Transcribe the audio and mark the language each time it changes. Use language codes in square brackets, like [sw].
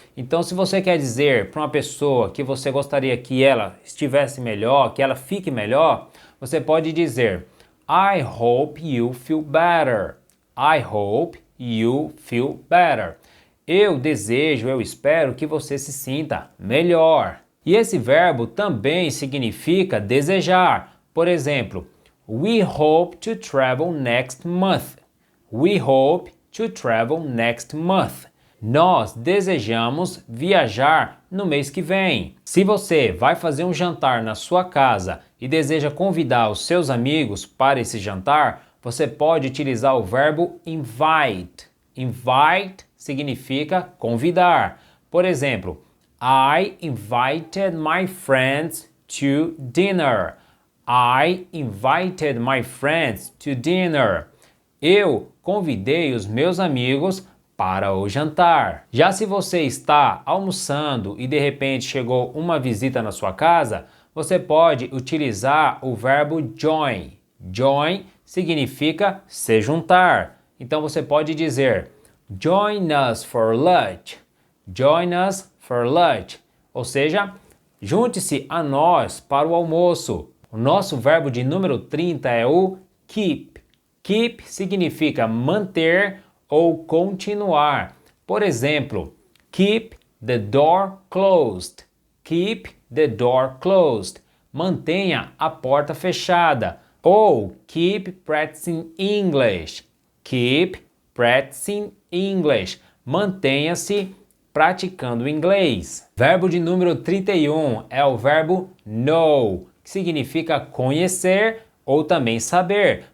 [pt] Então, se você quer dizer para uma pessoa que você gostaria que ela estivesse melhor, que ela fique melhor, você pode dizer [en] I hope you feel better. I hope you feel better. [pt] Eu desejo, eu espero que você se sinta melhor. E esse verbo também significa desejar. Por exemplo, [en] we hope to travel next month. We hope to travel next month. [pt] Nós desejamos viajar no mês que vem. Se você vai fazer um jantar na sua casa e deseja convidar os seus amigos para esse jantar, você pode utilizar o verbo invite. [en] Invite [pt] significa convidar. Por exemplo, [en] I invited my friends to dinner. I invited my friends to dinner. [pt] Eu convidei os meus amigos para o jantar. Já se você está almoçando e de repente chegou uma visita na sua casa, você pode utilizar o verbo join. Join significa se juntar. Então você pode dizer [en] join us for lunch. Join us for lunch. [pt] Ou seja, junte-se a nós para o almoço. O nosso verbo de número 30 é o keep. Keep significa manter ou continuar. Por exemplo, [en] keep the door closed. Keep the door closed. [pt] Mantenha a porta fechada. Ou [en] keep practicing English. Keep practicing English. [pt] Mantenha-se praticando inglês. Verbo de número 31 é o verbo know, que significa conhecer ou também saber.